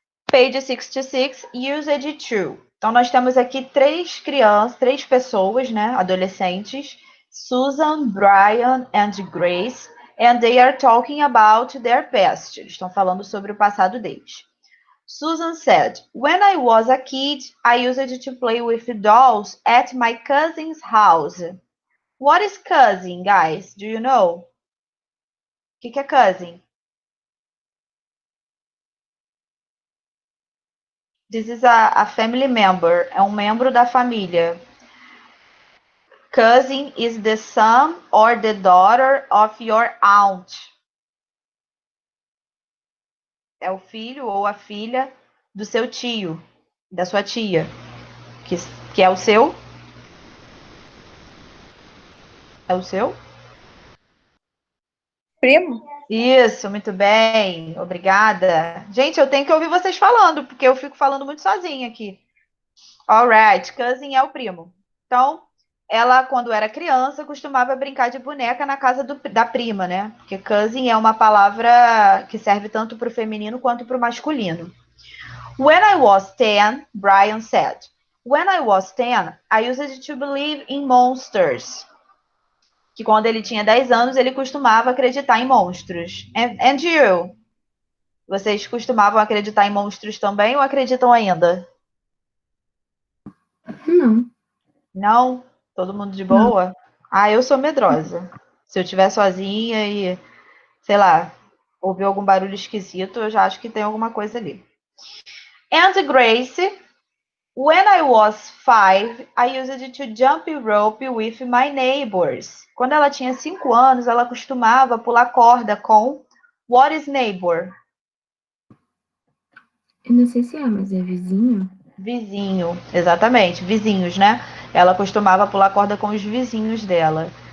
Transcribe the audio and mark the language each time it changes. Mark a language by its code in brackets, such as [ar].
[en] Page 66, used to. [pt] Então nós temos aqui três pessoas, né, adolescentes, [en] Susan, Brian and Grace, and they are talking about their past. [pt] Eles estão falando sobre o passado deles. [en] Susan said, "When I was a kid, I used to play with dolls at my cousin's house." What is cousin, guys? Do you know? [pt] O que é cousin? [en] This is a family member. [pt] É um membro da família. [en] Cousin is the son or the daughter of your aunt. [pt] É o filho ou a filha do seu tio, da sua tia, que é o seu? É o seu? Primo? Isso, muito bem. Obrigada. Gente, eu tenho que ouvir vocês falando, porque eu fico falando muito sozinha aqui. [en] Alright, [pt] cousin é o primo. Então, ela, quando era criança, costumava brincar de boneca na casa da prima, né? Porque cousin é uma palavra que serve tanto para o feminino quanto para o masculino. [en] When I was 10, Brian said, when I was 10, I used to believe in monsters. [pt] Que quando ele tinha 10 anos, ele costumava acreditar em monstros. [en] And you? [pt] Vocês costumavam acreditar em monstros também ou acreditam ainda? Não. Não? Todo mundo de boa? Ah, eu sou medrosa. Se eu estiver sozinha e, sei lá, ouvir algum barulho esquisito, eu já acho que tem alguma coisa ali. [en] And Grace, when I was 5, I used to jump rope with my neighbors. [pt] Quando ela tinha 5 anos, ela costumava pular corda com [en] what is neighbor? [pt] Eu não sei se é, mas é vizinho. Vizinho, exatamente, vizinhos, né? Ela costumava pular corda com os vizinhos dela.